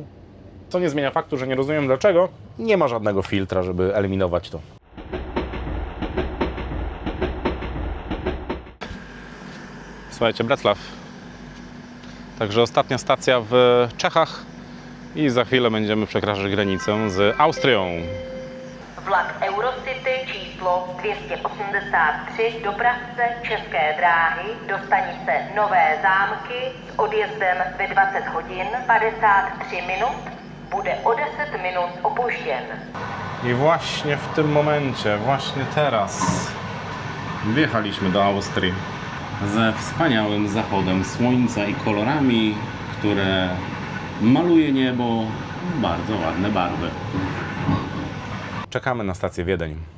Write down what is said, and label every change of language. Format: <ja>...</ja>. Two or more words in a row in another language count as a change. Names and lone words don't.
<pl>Co nie zmienia faktu, że nie rozumiem dlaczego. Nie ma żadnego filtra, żeby eliminować to. Słuchajcie, Breclaw. Także ostatnia stacja w Czechach i za chwilę będziemy przekraczać granicę z Austrią.</pl> <cs>Vlak Eurocity číslo 283 dopravce České dráhy do stanice Nové Zámky s odjezdem ve 20 hodin 53 minut bude o 10 minut opožděn.</cs> <pl>I właśnie w tym momencie, właśnie teraz wjechaliśmy do Austrii ze wspaniałym zachodem słońca i kolorami, które maluje niebo w bardzo ładne barwy. Czekamy na stację Wiedeń.</pl>